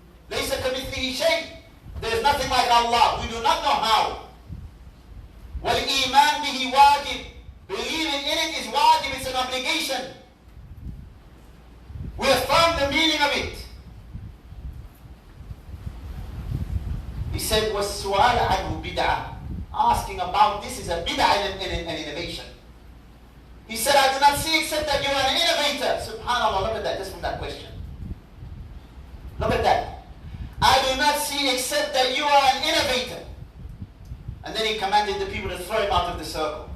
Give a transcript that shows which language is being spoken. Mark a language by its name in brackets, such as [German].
[Arabic] Laysa kamithlihi shay. [English] There is nothing like Allah. We do not know how. [Arabic] Wal-iman bihi wajib. [English] Believing in it is wajib, it's an obligation. We affirm the meaning of it. He said, [Arabic] وَالسُّؤَالَ عَنْهُ بِدْعَةٌ. [English] Asking about this is a bid'ah and an innovation. He said, I do not see except that you are an innovator. SubhanAllah, look at that, just from that question. Look at that. I do not see except that you are an innovator. And then he commanded the people to throw him out of the circle.